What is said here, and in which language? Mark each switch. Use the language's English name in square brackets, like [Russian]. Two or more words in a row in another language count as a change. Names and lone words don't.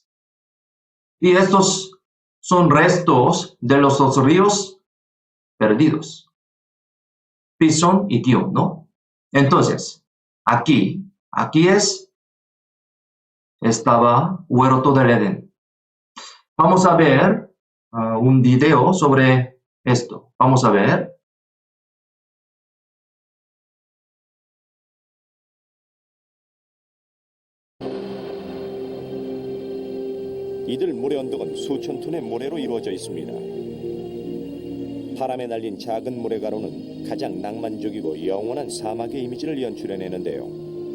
[Spanish] Y estos son restos de los 2 ríos perdidos, Pisón y Gihón, ¿no? Entonces, aquí estaba huerto del Edén. Vamos a ver un video sobre esto. Vamos a ver. [Korean] 이들 모래 언덕은 수천 톤의 모래로 이루어져 있습니다. 바람에 날린 작은 모래가루는 가장 낭만적이고 영원한 사막의 이미지를 연출해내는데요.